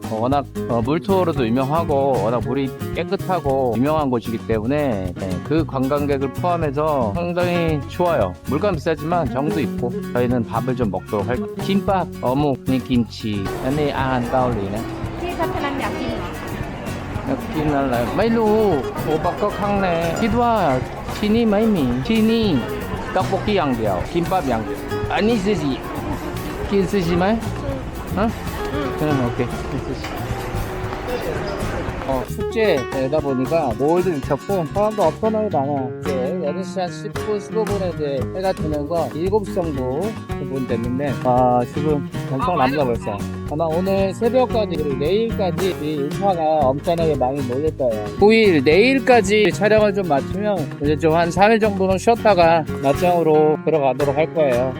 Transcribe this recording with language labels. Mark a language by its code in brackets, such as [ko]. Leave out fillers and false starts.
[ko] 워낙 물투어로도 유명하고 워낙 물이 깨끗하고 유명한 곳이기 때문에 그 관광객을 포함해서 상당히 좋아요. 물가 비싸지만 정도 있고 저희는 밥을 좀 먹도록 할게요. 김밥, 어묵, 김치, 아니 안 떠올리네. [th] พี่พัฒนันอยากกินเหรอ กินอะไรไม่รู้โอปักก็ครั้งแรกคิดว่าที่นี่ไม่มีที่นี่ต๊อกโบกี้อย่างเดียวกินปั๊บอย่างเดียวอันนี้ซูชิกินซูชิไหมฮะ오케이ซูชิ [ko] 축제다 보니까 노을도 미쳤고 사람도 엄청나게 많아. 이제 6시 한 10분, 15분에 이제 해가 지면서 7시 정도 분 됐는데 지금 엄청 남다 벌써. 아마 오늘 새벽까지 그리고 내일까지 이 인파가 엄청나게 많이 몰릴 거예요. 9일 내일까지 촬영을 좀 마치면 이제 좀 한 3일 정도는 쉬었다가 낮장으로 들어가도록 할 거예요.